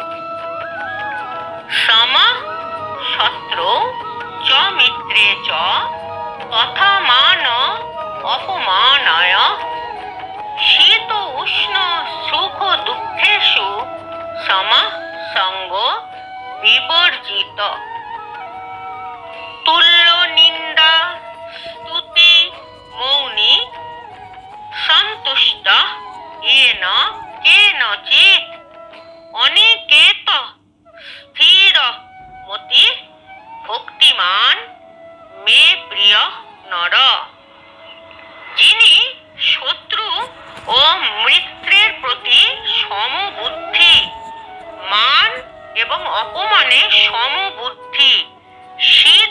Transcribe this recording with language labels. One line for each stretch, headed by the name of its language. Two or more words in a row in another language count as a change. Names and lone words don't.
Sanskrit: সমা শত্রু চ মিত্রে চ তথা মান অপমানায় শীত উষ্ণ সুখ দুঃখেষু সমা সঙ্গ বিবর্জিত। তুল্য নিন্দা স্তুতি মৌনি সন্তুষ্ট येन केनचित् अनिकेत স্থির মতি ভক্তিমান মে প্রিয় নর।
Bangla: যিনি শত্রু ও মিত্রের প্রতি সমবুদ্ধি, মান এবং অপমানে সমবুদ্ধি, শীত